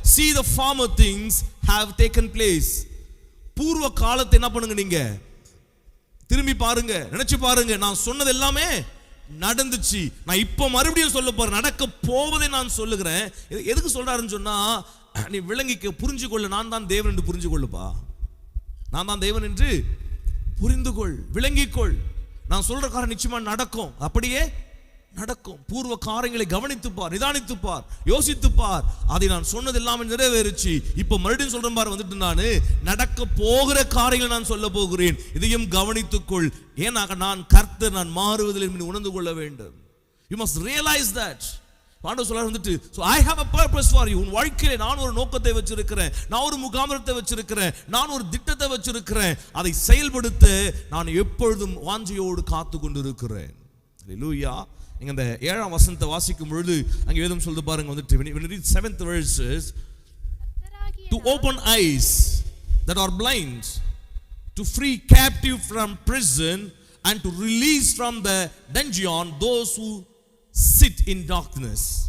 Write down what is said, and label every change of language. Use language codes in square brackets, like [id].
[en] See the former things have taken place. [ta] பூர்வ காலத்தை என்ன பண்ணுங்க, நீங்க திரும்பி பாருங்க, நினைச்சு பாருங்க. நான் சொன்னது எல்லாமே நடந்துச்சு. நான் இப்ப மறுபடியும் சொல்ல போறேன், நடக்க போவதை நான் சொல்லுகிறேன். எதுக்கு சொல்றாருன்னு சொன்னா, நீ விளங்கிக்க, புரிஞ்சு கொள்ள. நான் தான் தேவன் என்று புரிஞ்சு கொள்ளுப்பா. நான் தான் தேவன் என்று புரிந்து கொள், விளங்கிக்கொள். நான் சொல்ற காரியம் நிச்சயமா நடக்கும், அப்படியே நடக்கும். பூர்வ காரியங்களை கவனித்துப்பார், நிதானித்துப்பார், யோசித்துப்பார். அதை நான் சொன்னது எல்லாமே நிறைவேறுச்சு. இப்ப மறுபடியும் சொல்றேன் பாரு, வந்துட்டு நான் நடக்க போகிற காரியங்களை நான் சொல்ல போகிறேன். இதையும் கவனித்துக்கொள். ஏன்னா நான் கர்த்தர், நான் மாறுவதில் நீ உணர்ந்து கொள்ள வேண்டும். [en] You must realize that. [ta] ஆண்டவர் சொல்றார் வந்துட்டு, [en] so I have a purpose for you. [ta] உன் வாழ்க்கையிலே நான் ஒரு நோக்கத்தை வச்சிருக்கிறேன், நான் ஒரு முகாமிரத்தை வச்சிருக்கிறேன், நான் ஒரு திட்டத்தை வச்சிருக்கிறேன். அதை செயல்படுத்த நான் எப்பொழுதும் வாஞ்சையோடு காத்து கொண்டிருக்கிறேன். ஹல்லேலூயா. நீங்க இந்த 7ஆம் வசனத்தை வாசிக்கும் பொழுது அங்கே வேதம் சொல்லுது பாருங்க வந்துட்டு, [en] when you read 7th verses, to open eyes that are blind, to free captive from prison, and to release from the dungeon those who sit in darkness.